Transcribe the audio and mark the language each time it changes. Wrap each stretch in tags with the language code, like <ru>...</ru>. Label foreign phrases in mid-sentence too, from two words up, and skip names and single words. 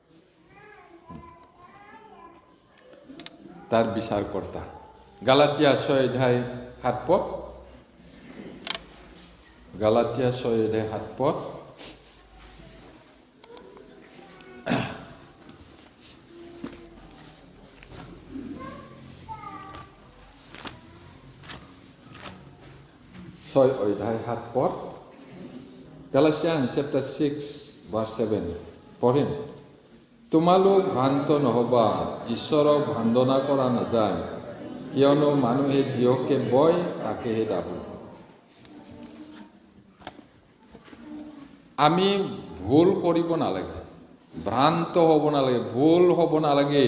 <as>তাৰ বিচাৰকৰ্তা গালাতিয়া 6:7, গালাতিয়া 6:7।</as> <en>অধ্যায় 7 Galatians chapter 6 verse 7 পঢ়িম।</en> <as>তোমালোক ভ্ৰান্ত নহবা, ঈশ্বৰক ভণ্ডনা কৰা নাযায়, কিয়নো মানুহে যিহকে বয় তাকেহে দাব। আমি ভুল কৰিব নালাগে, ভ্ৰান্ত হ'ব নালাগে, ভুল হ'ব নালাগে।</as>